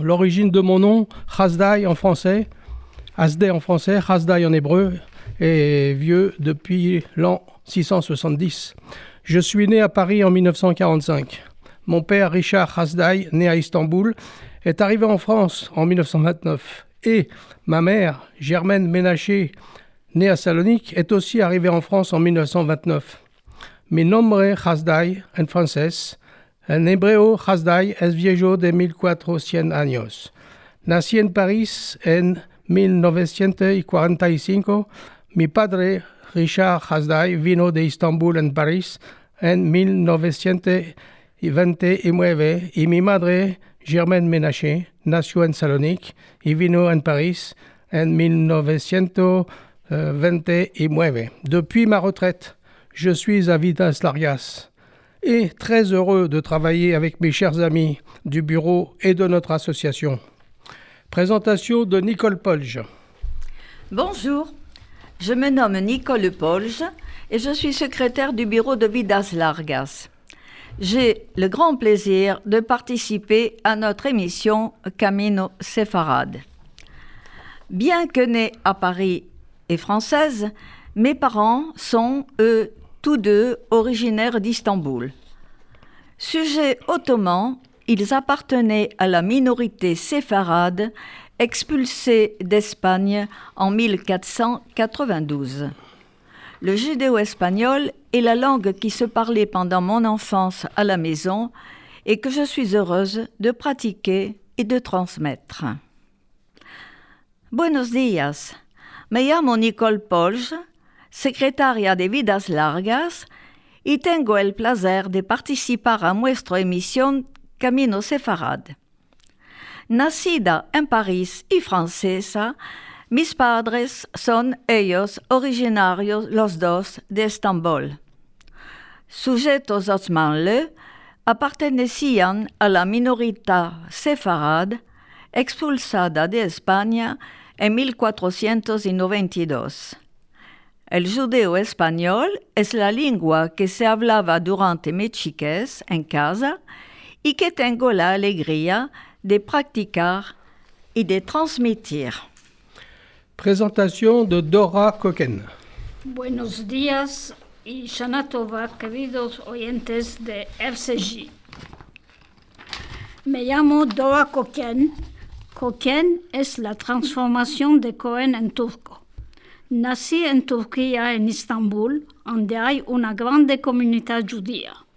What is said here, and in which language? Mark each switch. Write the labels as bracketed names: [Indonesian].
[French] L'origine de mon nom, Hasdai en français, Hasdai en français, Hasdai en hébreu, est vieux depuis l'an 670. Je suis né à Paris en 1945. Mon père, Richard Hasdai, né à Istanbul, est arrivé en France en 1929. Et ma mère, Germaine Ménaché, née à Salonique, est aussi arrivée en France en 1929. [Ladino] Mi nombre Hasdai en francés, en hebreo Hasdai es viejo de 1400 años. Nací en París en 1945. Mi padre, Richard Hasdai, vino de Istanbul en París en 1929 y mi madre, Germaine Ménaché, nació en Salonique y vino en París en 1929. [French] Depuis ma retraite, je suis à Vidas Largas et très heureux de travailler avec mes chers amis du bureau et de notre association. Présentation de Nicole Polge. Bonjour, je me nomme Nicole Polge et je suis secrétaire du bureau de Vidas Largas. J'ai le grand plaisir de participer à notre émission Camino Séfarade. Bien que née à Paris et française, mes parents sont, eux, tous deux originaires d'Istanbul. Sujets ottomans, ils appartenaient à la minorité séfarade expulsée d'Espagne en 1492. Le judéo-espagnol est la langue qui se parlait pendant mon enfance à la maison et que je suis heureuse de pratiquer et de transmettre. [Ladino] Buenos días, me llamo Nicole Polge, secretaria de Vidas Largas, y tengo el placer de participar a nuestra emisión Camino Séfarade. Nacida en París y francesa, mis padres son ellos originarios los dos de Estambul. Sujetos osmanlı, appertenecían a la minorité séfarade expulsada de España en 1492. El judeo español es la lengua que se hablaba durante mi chiquez en casa y que tengo la alegría de practicar y de transmitir. [French] Présentation de Dora Koken. [Ladino] Buenos días y Shana Tova, queridos oyentes de FCJ. Me llamo Dora Koken. Koken es la transformación de Cohen en turco. Nací en Turquía, en Estambul, donde hay una grande comunidad judía.